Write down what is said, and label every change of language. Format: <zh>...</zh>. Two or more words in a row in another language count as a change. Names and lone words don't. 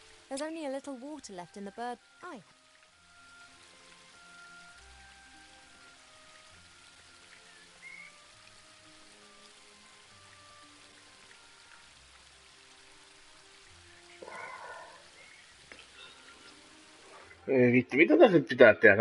<en>There's only a little water left in the bird. Ai.</en> <fi>Ei vittu, mitä tässä nyt pitää tehdä?</fi>